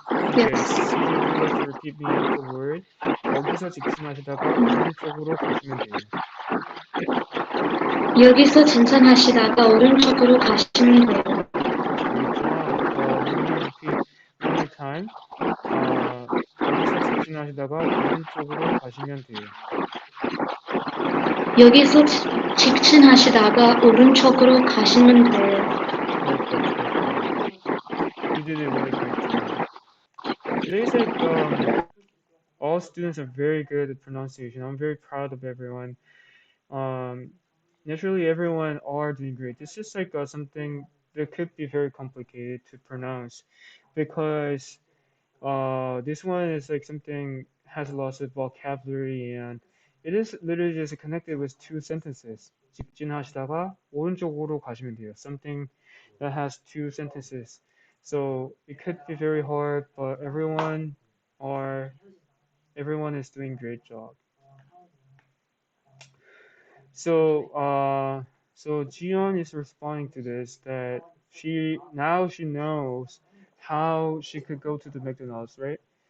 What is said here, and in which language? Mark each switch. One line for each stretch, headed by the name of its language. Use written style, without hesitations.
English: Okay. Susan, would you like to repeat me after word?
Korean: 여기서 직진하시다가 오른쪽으로 가시면 돼요. 여기서 진천하시다가 오른쪽으로 가시면 돼요.
English: Great job. We're gonna repeat one more time. 여기서 직진하시다가 오른쪽으로 가시면 돼요. 여기서 직진하시다가 오른쪽으로 가시면 돼요. Perfect, perfect. You did a really great job. Today's all students are very good at pronunciation. I'm very proud of everyone. Naturally, everyone are doing great. It's just like something that could be very complicated to pronounce because this one is like something has lots of vocabulary and it is literally just connected with 2 sentences.
Korean: 직진하시다가 오른쪽으로 가시면 돼요.
English: Something that has 2 sentences. So it could be very hard, but everyone is doing great job. So Jion is responding to this that she knows how she could go to the McDonald's, right?